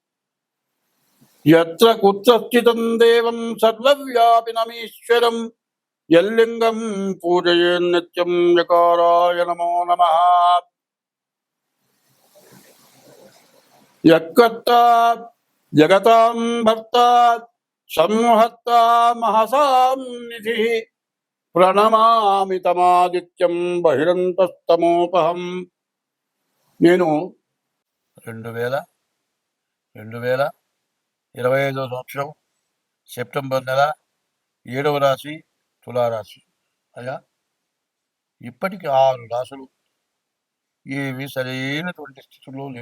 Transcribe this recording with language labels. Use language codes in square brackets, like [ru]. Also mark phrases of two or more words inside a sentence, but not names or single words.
[sa] यत्र कुत्र स्थितं देवं सर्वव्यापिनमीश्वरं यल्लिङ्गं पूजयेन् नित्यं यकाराय नमो नमः। यक्कर्ता जगतां भर्ता संहर्ता महसां निधिः प्रणमामि तमादित्यं बहिरन्तस्तमोपहम्. [te] నేను 2025 సంవత్సరం సెప్టెంబర్ నెల 7వ రాశి తులారాశి. అయ్యా, ఇప్పటికి 6 రాశులు ఏవి సరైనటువంటి స్థితిలో లేవు.